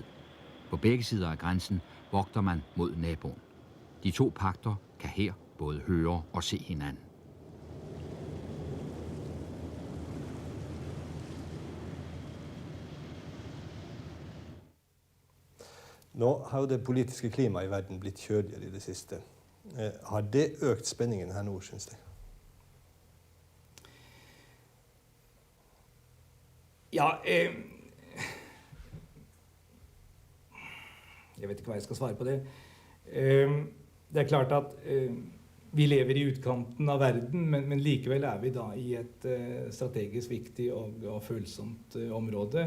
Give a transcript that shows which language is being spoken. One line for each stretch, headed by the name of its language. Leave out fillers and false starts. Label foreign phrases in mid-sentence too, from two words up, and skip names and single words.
Danish: På begge sider af grænsen vogter man mod naboen. De to pagter kan her både høre og se hinanden.
Norwegian: Nå har jo det politiske klimaet i verden blitt kjøligere i det siste. Har det økt spenningen her nå, synes jeg? Ja, jeg vet ikke hva jeg skal svare på det. Det er klart at vi lever i utkanten av verden, men likevel er vi da i et strategisk viktig og følsomt område.